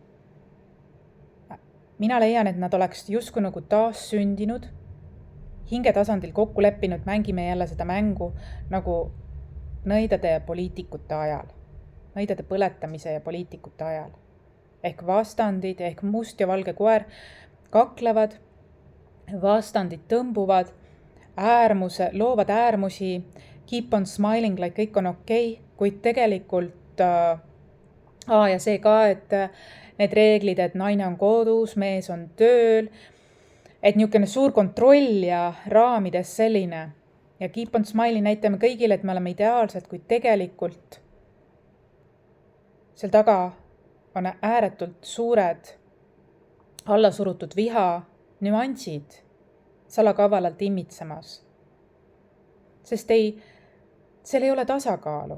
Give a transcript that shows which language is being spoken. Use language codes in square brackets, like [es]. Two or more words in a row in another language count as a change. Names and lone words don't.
[et] Mina leian, et nad oleks justkui nagu taas sündinud, hinge tasandil kokku leppinud, mängime jälle seda mängu nagu nõidade ja poliitikute ajal, nõidade põletamise ja poliitikute ajal. Ehk vastandid, ehk must ja valge koer kaklevad, vastandid tõmbuvad, loovad äärmusi, [en] keep on smiling [et] like kõik on okei, kuid tegelikult ja see ka, et need reeglid, et naine on kodus, mees on tööl, et niisugune suur kontroll ja raamides selline ja [en] keep on smiling [et] näitame kõigile, et me oleme ideaalsed, kuid tegelikult seal taga on ääretult suured allasurutud viha nüansid salakavalalt imitsemas. Sest seal ei ole tasakaalu.